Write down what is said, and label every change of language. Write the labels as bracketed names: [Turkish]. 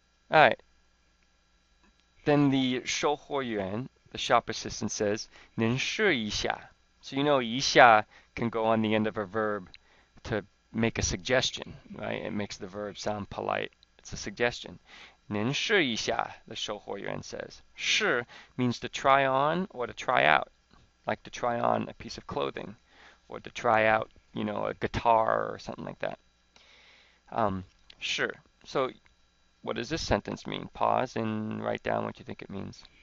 [English] All right. Then the 售货员, the shop assistant says, [Chinese] 您试一下. [English] So you know 一下 can go on the end of a verb to make a suggestion, right? It makes the verb sound polite. It's a suggestion. [Chinese] 您试一下, [English] the 售货员 says. 试 means to try on or to try out, like to try on a piece of clothing or to try out, you know, a guitar or something like that. 试. So what does this sentence mean? Pause and write down what you think it means.